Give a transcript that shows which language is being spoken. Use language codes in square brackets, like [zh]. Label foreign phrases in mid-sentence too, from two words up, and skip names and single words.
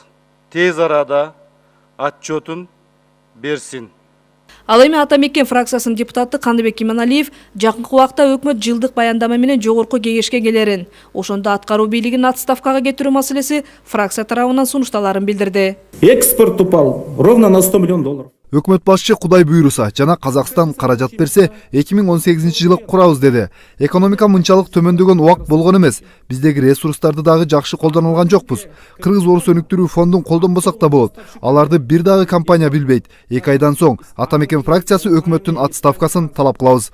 [ky] Тез арада отчетун берсин. Ал эми Атамекен фракциясынын депутаты Кандыбек Иманалиев жакынкы убакта өкмөт жылдык баяндама менен жогорку кеңешке келерин, ошондо аткаруу бийлигин отставкага кетирүү маселеси фракция тарабынан сунушталарын билдирди. [ru] Экспорт упал ровно на 100 миллион долларов. [ky] Өкмөт башчы Кудай буйруса жана Казакстан каражат берсе 2018 жылы курабыз деди. Экономика мынчалык төмөндөгөн убак болгон эмес. Биздеги ресурстарды дагы жакшы колдоно алган жокпуз. Кыргыз Орус өнүктүрүү фондун колдонбосок да болот. Аларды бир дагы компания билбейт. 2 айдан соң Атамекен фракциясы өкмөттүн отставкасын талап кылабыз.